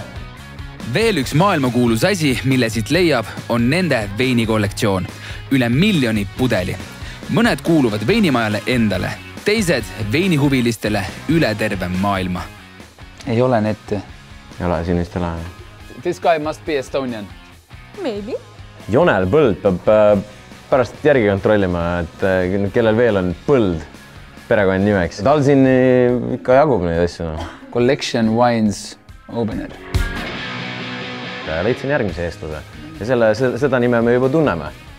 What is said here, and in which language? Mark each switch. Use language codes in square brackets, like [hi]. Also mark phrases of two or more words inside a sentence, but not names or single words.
[et] Veel üks maailmakuulus asi, mille siit leiab, on nende veinikollektsioon. Üle 1 miljoni pudeli. Mõned kuuluvad veinimajale endale, teised veinihuvilistele üle terve maailma. Ei ole netti. Ei ole, siin vist ei ole. [en] This guy must be Estonian. Maybe. [et] Jonel Põld peab pärast järgi kontrollima, et kellel veel on Põld perekond nimeks. Tal siin ikka jagub neid asju. [en] Collection Wines Opener. [et] Leidsin järgmise eestlase ja seda nime me juba tunneme.